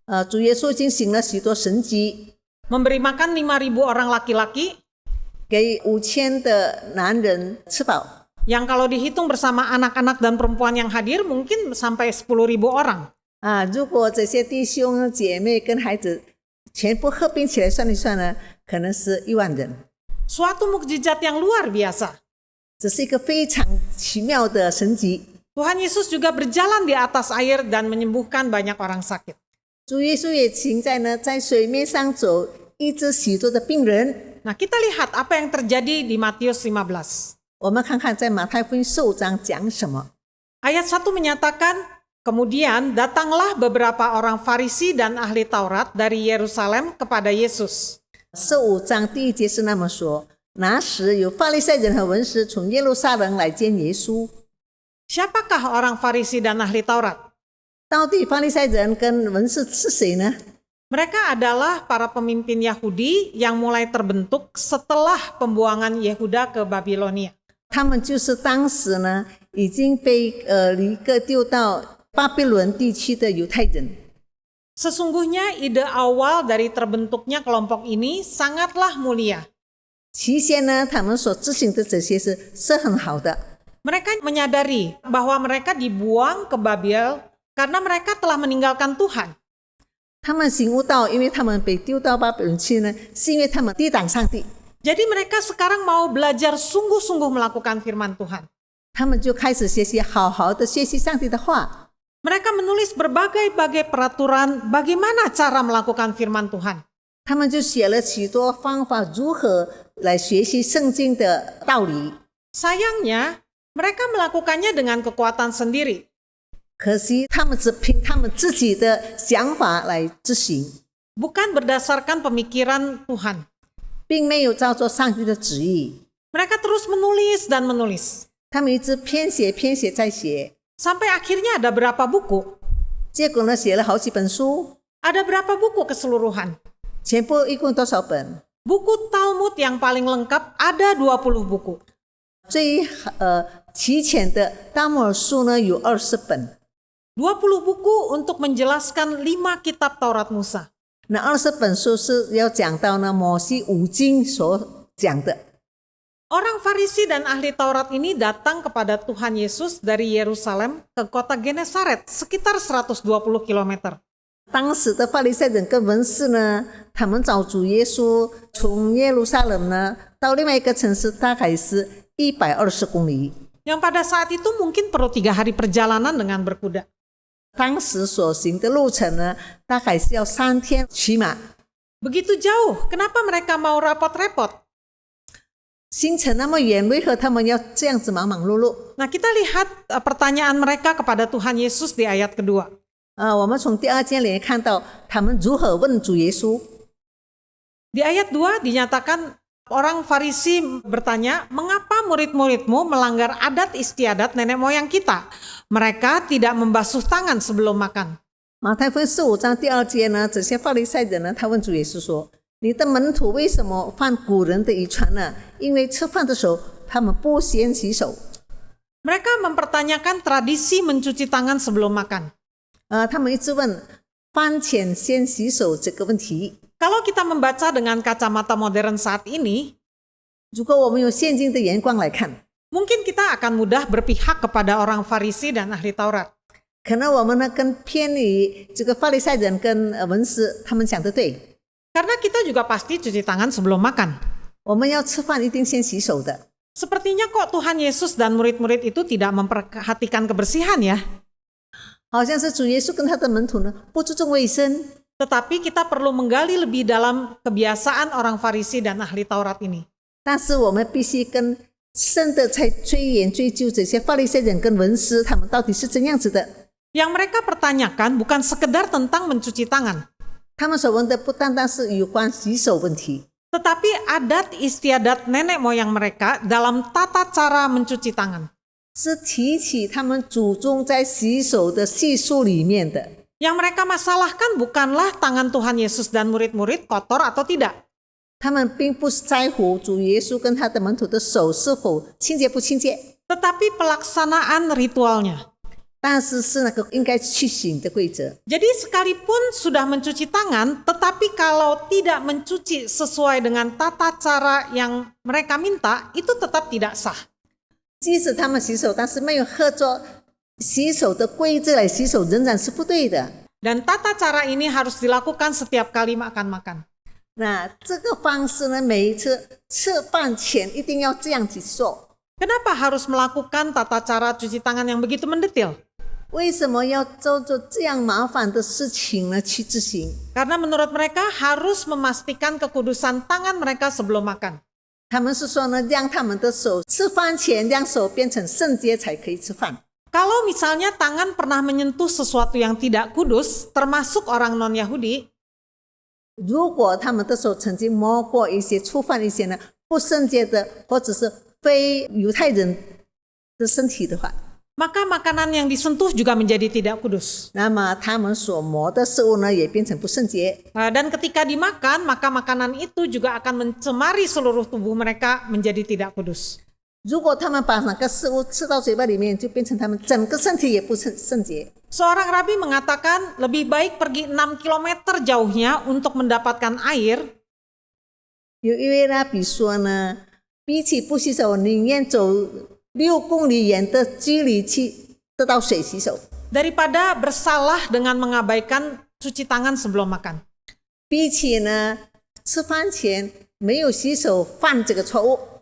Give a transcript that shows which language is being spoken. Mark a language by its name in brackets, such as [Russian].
[Chinese] 主耶稣已经行了许多神迹， [Indonesian] memberi makan 5.000 orang laki-laki, [Chinese] 给5000的男人吃饱。 [Indonesian] yang kalau dihitung bersama anak-anak dan perempuan yang hadir mungkin sampai 10.000 orang. [Chinese] 如果这些弟兄姐妹跟孩子全部合并起来算一算呢，可能是1万人。 [Indonesian] Suatu mukjizat yang luar biasa. [Chinese] 这是一个非常奇妙的神迹。 [Indonesian] Tuhan Yesus juga berjalan di atas air dan menyembuhkan banyak orang sakit. [Chinese] 主耶稣也行在水面上走，医治许多的病人。 [Indonesian] Nah, kita lihat apa yang terjadi di Matius 15. [Chinese] 我们看看在马太福音15章讲什么。 [Indonesian] Ayat 1 menyatakan, kemudian datanglah beberapa orang Farisi dan ahli Taurat dari Yerusalem kepada Yesus. [Chinese] 15章第1节是那么说：那时有法利赛人和文士从耶路撒冷来见耶稣。 [Indonesian] Siapakah orang Farisi dan ahli Taurat? [Chinese] 到底法利赛人跟文士是谁呢？ [Indonesian] Mereka adalah para pemimpin Yahudi yang mulai terbentuk setelah pembuangan Yehuda ke Babilonia. [Chinese] 他们就是当时呢已经被离各丢到巴比伦地区的犹太人。 [Indonesian] Sesungguhnya ide awal dari terbentuknya kelompok ini sangatlah mulia. [Chinese] 起先呢，他们所执行的这些是很好的。 [Indonesian] Mereka menyadari bahwa mereka dibuang ke Babel karena mereka telah meninggalkan Tuhan. [Chinese] 他们醒悟到，因为他们被丢到巴比伦去呢，是因为他们抵挡上帝。 [Indonesian] Jadi mereka sekarang mau belajar sungguh-sungguh melakukan firman Tuhan. [Chinese] 他们就开始学习，好好的学习上帝的话。 [Indonesian] Mereka menulis berbagai-bagai peraturan bagaimana cara melakukan firman Tuhan. [Chinese] 他们就写了许多方法如何来学习圣经的道理。 [Indonesian] Sayangnya, mereka melakukannya dengan kekuatan sendiri. [Chinese] 可惜他们只凭他们自己的想法来执行， [Indonesian] Bukan berdasarkan pemikiran Tuhan. [Chinese] 并没有照着上帝的旨意。 [Indonesian] Mereka terus menulis dan menulis. [Chinese] 他们一直编写、编写再写， [Indonesian] Sampai akhirnya ada berapa buku? [Chinese] 结果呢，写了好几本书， [Indonesian] Ada berapa buku keseluruhan? [Chinese] 全部一共多少本？ [Indonesian] Buku Talmud yang paling lengkap ada 20 buku. [Chinese] 最齐全的大摩尔书呢有20本， [Indonesian] 20 buku untuk menjelaskan 5 kitab Taurat Musa. [Chinese] 那20本书是要讲到呢摩西五经所讲的。 [Indonesian] Orang Farisi dan ahli Taurat ini datang kepada Tuhan Yesus dari Yerusalem ke kota Genesaret sekitar 120 km. [Chinese] 当时的法利赛人跟文士呢，他们找主耶稣从耶路撒冷呢到另外一个城市，大概是120公里。 [Indonesian] Yang pada saat itu mungkin perlu 3 hari perjalanan dengan berkuda. [Chinese] 当时所行的路程呢，大概是要3天骑马。 [Indonesian] Begitu jauh, kenapa mereka mau repot-repot? [Chinese] 行程那么远，为何他们要这样子忙忙碌碌？ [Indonesian] Nah, kita lihat pertanyaan mereka kepada Tuhan Yesus di ayat kedua. [Chinese] 我们从第2节里看到他们如何问主耶稣。 [Indonesian] Di ayat 2 dinyatakan orang Farisi bertanya, mengapa murid-muridmu melanggar adat istiadat nenek moyang kita? Mereka tidak membasuh tangan sebelum makan. [Chinese] 马太福音15章第2节呢，这些法利赛人呢，他问主耶稣说：“你的门徒为什么犯古人的遗传呢？因为吃饭的时候他们不先洗手。” [Indonesian] Mereka mempertanyakan tradisi mencuci tangan sebelum makan. [Chinese] 他们一直问饭前先洗手这个问题。 [Indonesian] Kalau kita membaca dengan kacamata modern saat ini, [Chinese] 如果我们用现今的眼光来看， [Indonesian] mungkin kita akan mudah berpihak kepada orang Farisi dan ahli Taurat. [Chinese] 可能我们呢更偏离这个法利赛人跟文士他们讲的对。 [Indonesian] Karena kita juga pasti cuci tangan sebelum makan. [Chinese] 我们要吃饭一定先洗手的。 [Indonesian] Sepertinya kok Tuhan Yesus dan murid-murid itu tidak memperhatikan kebersihan ya. [Chinese] 好像是主耶稣跟他的门徒呢不注重卫生。 [Indonesian] Tetapi kita perlu menggali lebih dalam kebiasaan orang Farisi dan ahli Taurat ini. [Chinese] 但是我们必须更深的在追研追究这些法利赛人跟文士他们到底是怎样子的。 [Indonesian] Yang mereka pertanyakan bukan sekedar tentang mencuci tangan, [Chinese] 他们所问的不单单是有关洗手问题， [Indonesian] tetapi adat istiadat nenek moyang mereka dalam tata cara mencuci tangan. [Chinese] 是提起他们祖宗在洗手的习俗里面的。 [Indonesian] Yang mereka masalahkan bukanlah tangan Tuhan Yesus dan murid-murid kotor atau tidak. [Chinese] 他们并不是在乎主耶稣跟他的门徒的手是否清洁不清洁， [Indonesian] Tetapi pelaksanaan ritualnya. [Chinese] 但是是那个应该去行的规则。 [Indonesian] Jadi sekalipun sudah mencuci tangan, tetapi kalau tidak mencuci sesuai dengan tata cara yang mereka minta, itu tetap tidak sah. [Chinese] 即使他们洗手，但是没有合作洗手的规则来洗手，仍然是不对的。 [Indonesian] Dan tata cara ini harus dilakukan setiap kali makan-makan. [Chinese] 那这个方式呢，每一次吃饭前一定要这样子做。 [Indonesian] Kenapa harus melakukan tata cara cuci tangan yang begitu mendetil? [Chinese] 为什么要做这样麻烦的事情呢？去执行？ [Indonesian] Karena menurut mereka harus memastikan kekudusan tangan mereka sebelum makan. [Chinese] 他们是说呢，让他们的手吃饭前让手变成圣洁才可以吃饭。 [Indonesian] Kalau misalnya tangan pernah menyentuh sesuatu yang tidak kudus, termasuk orang non-Yahudi, [Chinese] 如果他们的手曾经摸过一些触犯一些呢不圣洁的或者是非犹太人的身体的话， [Indonesian] maka makanan yang disentuh juga menjadi tidak kudus. [Chinese] 那么他们所摸的食物呢也变成不圣洁。 [Indonesian] Dan ketika dimakan, maka makanan itu juga akan mencemari seluruh tubuh mereka menjadi tidak kudus. [Chinese] 如果他们把那个食物吃到嘴巴里面，就变成他们整个身体也不圣洁。 [Indonesian] Seorang rabi mengatakan lebih baik pergi 6 km jauhnya untuk mendapatkan air [Chinese] 有一位拉比说呢，比起不洗手，宁愿走6公里远的距离去得到水洗手， [Indonesian] daripada bersalah dengan mengabaikan cuci tangan sebelum makan. [Chinese] 比起呢吃饭前没有洗手犯这个错误。